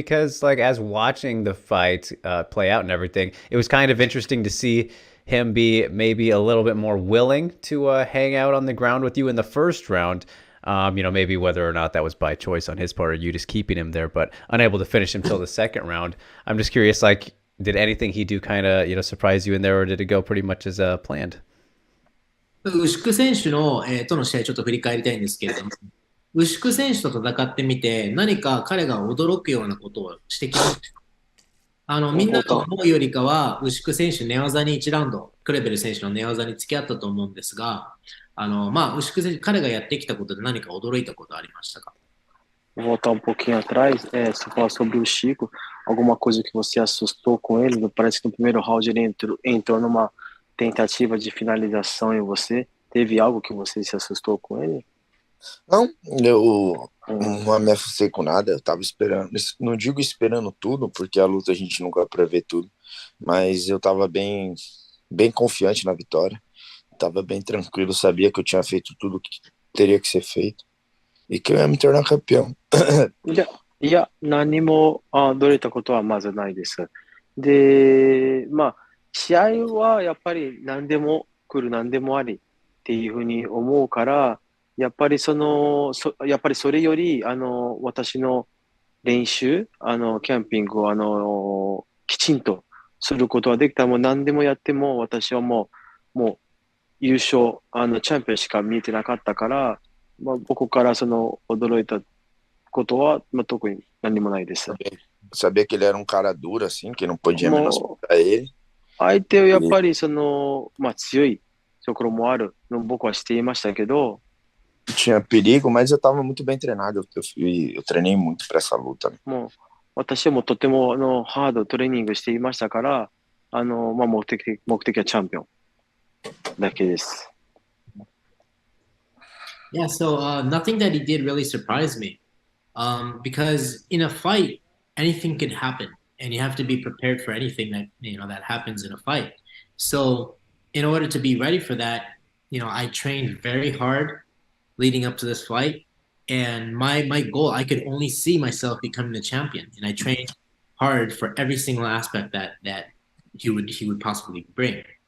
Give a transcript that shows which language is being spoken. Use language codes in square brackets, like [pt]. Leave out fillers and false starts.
[en] Because like as watching the fight play out and everything, it was kind of interesting to see him be maybe a little bit more willing to hang out on the ground with you in the first round. Maybe whether or not that was by choice on his part or you just keeping him there, but unable to finish him till the second round. I'm just curious, like, did anything he do kind of, surprise you in there, or did it go pretty much as planned? [ja] 牛久選手の、との試合ちょっと振り返りたいんですけれども、牛久選手と戦ってみて何か彼が驚くようなことをしてきました。みんなが思うよりかは牛久選手寝技に1ラウンドクレベル選手の寝技に付き合ったと思うんですが、牛久選手彼がやってきたことで何か驚いたことありましたか？ [pt] Vou voltar um pouquinho atrás, você falar sobre o Chico, alguma coisa que você assustou com ele? Parece que no primeiro round ele entrou numa tentativa de finalização em você. Teve algo que você se assustou com ele? Não, eu não me assustei com nada, eu tava esperando, não digo esperando tudo, porque a luta a gente nunca prevê tudo, mas eu tava bem confiante na vitória, tava bem tranquilo, sabia que eu tinha feito tudo teria que ser feito e que eu ia me tornar campeão. [ja] いや、何もどれたことはまずないです。で、試合はやっぱり何でも来る何でもありっていうふうに思うから、やっぱりやっぱりそれより、私の練習、キャンピングを、きちんとすることはできたら、もう何でもやっても、私はもう優勝、チャンピオンしか見えてnaかったから、僕から驚いたことは、特に何もないです。 [pt] Sabia que ele era um cara duro, assim, que não podia menosprezar ele. [ja] 相手はやっぱり強いところもあるの僕はしていましたけど、 [pt] Tinha perigo, mas eu estava muito bem treinado. Eu treinei muito para essa luta. [ja] もう私はもうとてもハードトレーニングしていましたから、目的はチャンピオンだけです。 [en] Yeah, so nothing that he did really surprised me. Because in a fight, anything can happen, and you have to be prepared for anything that happens in a fight. So, in order to be ready for that, I trained very hard leading up to this fight, and my goal, I could only see myself becoming the champion, and I trained hard for every single aspect that he would possibly bring.